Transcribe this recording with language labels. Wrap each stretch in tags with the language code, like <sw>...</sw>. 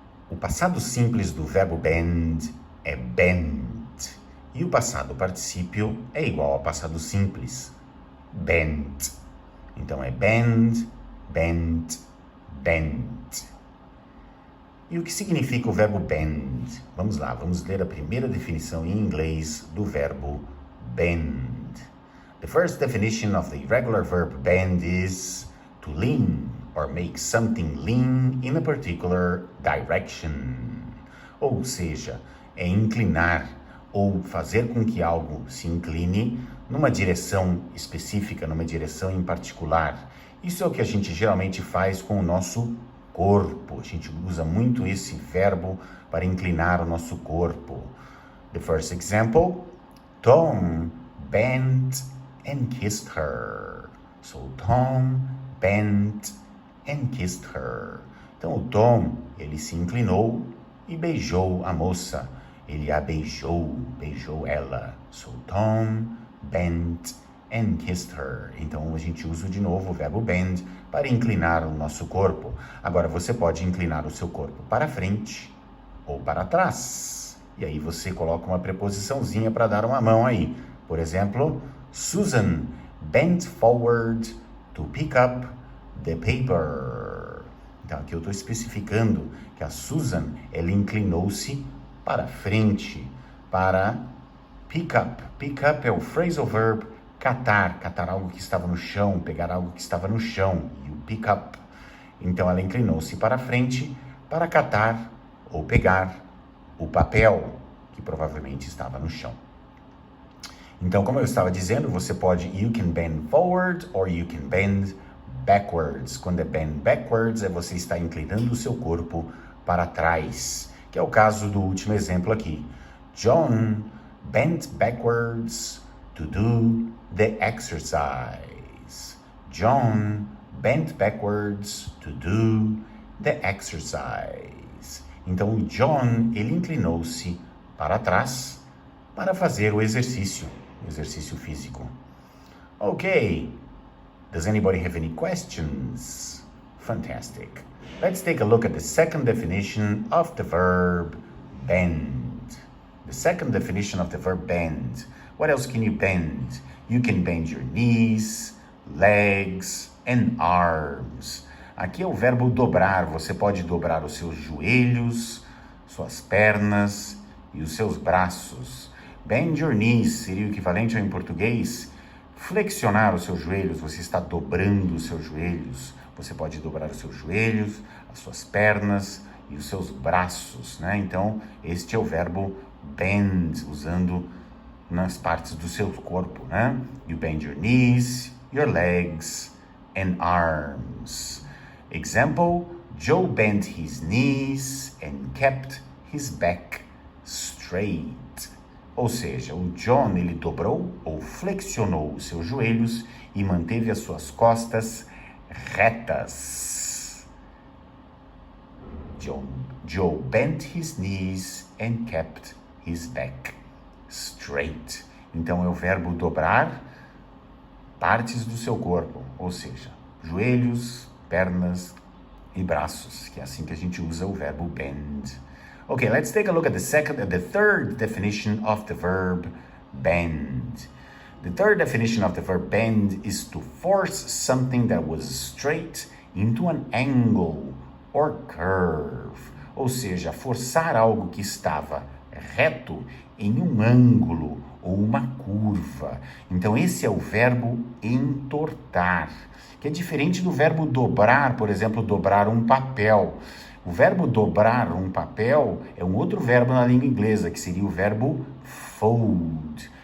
<pt>O passado simples do verbo bend é bent e o passado particípio é igual ao passado simples, bent. Então é bend, bent, bent. E o que significa o verbo bend? Vamos lá, vamos ler a primeira definição em inglês do verbo bend.</pt> <en>The first definition of the irregular verb bend is to lean or make something lean in a particular direction.</en> <pt>Ou seja, é inclinar ou fazer com que algo se incline numa direção específica, numa direção em particular. Isso é o que a gente geralmente faz com o nosso corpo. A gente usa muito esse verbo para inclinar o nosso corpo.</pt> <en>The first example, Tom bent and kissed her. So Tom bent and kissed her.</en> <pt>Então o Tom, ele se inclinou e beijou a moça. Ele a beijou, beijou ela.</pt> <en>So Tom bent and kissed her.</en> <pt>Então a gente usa de novo o verbo bend para inclinar o nosso corpo. Agora você pode inclinar o seu corpo para frente ou para trás. E aí você coloca uma preposiçãozinha para dar uma mão aí. Por exemplo,</pt> <en>Susan bent forward to pick up the paper.</en> <pt>Então aqui eu estou especificando que a Susan, ela inclinou-se para frente, para pick up. Pick up é o phrasal verb catar, catar algo que estava no chão, pegar algo que estava no chão, e o pick up. Então ela inclinou-se para frente para catar ou pegar o papel que provavelmente estava no chão. Então, como eu estava dizendo, você pode</pt> <en>you can bend forward or you can bend backwards.</en> <pt>Quando é bend backwards, é você estar inclinando o seu corpo para trás, que é o caso do último exemplo aqui.</pt> <en>John bent backwards to do the exercise. John bent backwards to do the exercise.</en> <pt>Então, o John, ele inclinou-se para trás para fazer o exercício físico.</pt> <en>Ok. Does anybody have any questions? Fantastic. Let's take a look at the second definition of the verb bend. The second definition of the verb bend. What else can you bend? You can bend your knees, legs, and arms.</en> <pt>Aqui é o verbo dobrar. Você pode dobrar os seus joelhos, suas pernas e os seus braços.</pt> <en>Bend your knees</en> <pt>seria o equivalente ao em português flexionar os seus joelhos. Você está dobrando os seus joelhos. Você pode dobrar os seus joelhos, as suas pernas e os seus braços, né? Então, este é o verbo bend, usando nas partes do seu corpo, né?</pt> <en>You bend your knees, your legs and arms. Example, Joe bent his knees and kept his back straight.</en> <pt>Ou seja, o John, ele dobrou ou flexionou os seus joelhos e manteve as suas costas retas.</pt> <en>Joe bent his knees and kept his back straight.</en> <pt>Então é o verbo dobrar partes do seu corpo, ou seja, joelhos, pernas e braços, que é assim que a gente usa o verbo bend.</pt> <en>Okay, let's take a look at the third definition of the verb bend. The third definition of the verb bend is to force something that was straight into an angle or curve.</en> <pt>Ou seja, forçar algo que estava reto em um ângulo ou uma curva. Então, esse é o verbo entortar, que é diferente do verbo dobrar, por exemplo, dobrar um papel. O verbo dobrar um papel é um outro verbo na língua inglesa, que seria o verbo fold.</pt>